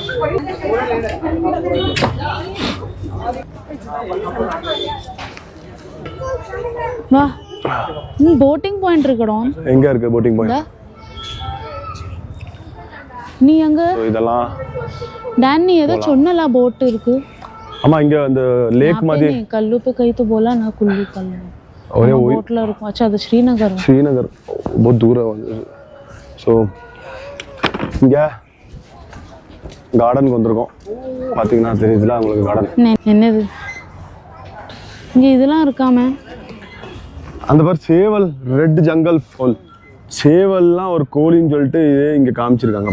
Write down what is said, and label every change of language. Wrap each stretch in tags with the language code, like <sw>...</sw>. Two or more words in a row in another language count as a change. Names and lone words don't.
<ta>வா,</ta> <en>boating point</en> <ta>இருக்குடோம். எங்க இருக்கு</ta> <en>boating point?</en> <ta>நீ அங்க இதெல்லாம் டான் நீ ஏதோ சொன்னல போட் இருக்கு. ஆமா, இங்க அந்த லேக் மாதிரி</ta> <hi>कल्लू पे कहीं तो बोला ना कुल्लू कल्लू और</hi> <ta>बोटला இருக்கும். अच्छा அது ஸ்ரீநகர்.</ta> <hi>ஸ்ரீநகர் बहुत दूर है.</hi> <ta>ஸோ இங்க கார்டனுக்கு வந்திருக்கோம். பாத்தீங்கன்னா தெரியுதுல உங்களுக்கு கார்டன். என்னது இங்க இதெல்லாம் இருக்காம? அந்த பார் சேவல்,</ta> <en>red jungle fowl.</en> <ta>சேவல்லாம் ஒரு கோழின்னு சொல்லிட்டு இங்க காமிச்சிருக்காங்க.</ta>